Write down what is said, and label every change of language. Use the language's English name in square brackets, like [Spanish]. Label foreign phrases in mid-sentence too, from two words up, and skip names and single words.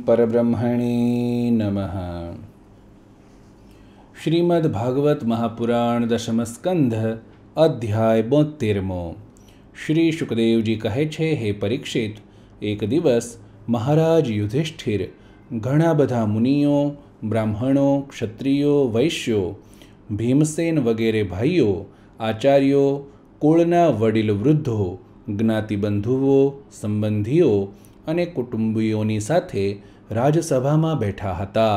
[Sanskrit] परब्रह्मणे नमः। श्रीमद्भागवत महापुराण दशम स्कंध अध्याय 72। [Gujarati] શ્રી શુકદેવજી કહે છે, હે પરીક્ષિત, એક દિવસ મહારાજ યુધિષ્ઠિર घણા બધા મુનિઓ, બ્રાહ્મણો, ક્ષત્રિયો, વૈશ્યો, ભીમસેન વગેરે ભાઈઓ, આચાર્યો, કુળના વડીલ વૃદ્ધો, જ્ઞાતિબંધુઓ, સંબંધીઓ અને કુટુંબીઓની સાથે રાજસભામાં બેઠા હતા।